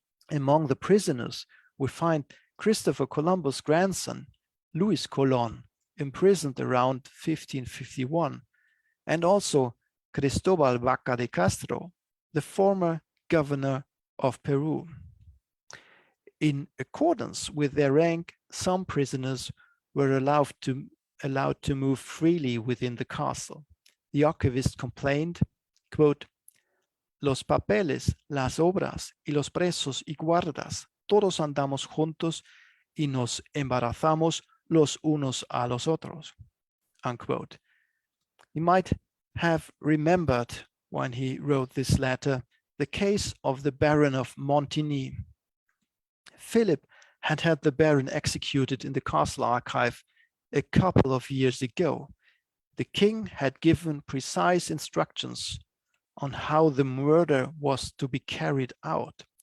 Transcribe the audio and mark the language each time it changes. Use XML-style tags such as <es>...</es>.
<en>Among the prisoners, we find Christopher Columbus' grandson, Luis Colón, imprisoned around 1551, and also Cristobal Vaca de Castro, the former governor of Peru. In accordance with their rank, some prisoners were allowed to move freely within the castle. The archivist complained, quote,</en> <es>"Los papeles, las obras y los presos y guardas, todos andamos juntos y nos embarazamos los unos a los otros,"</es> <en>unquote. He might have remembered when he wrote this letter the case of the Baron of Montigny. Philip had had the Baron executed in the castle archive a couple of years ago. The king had given precise instructions on how the murder was to be carried out.</en>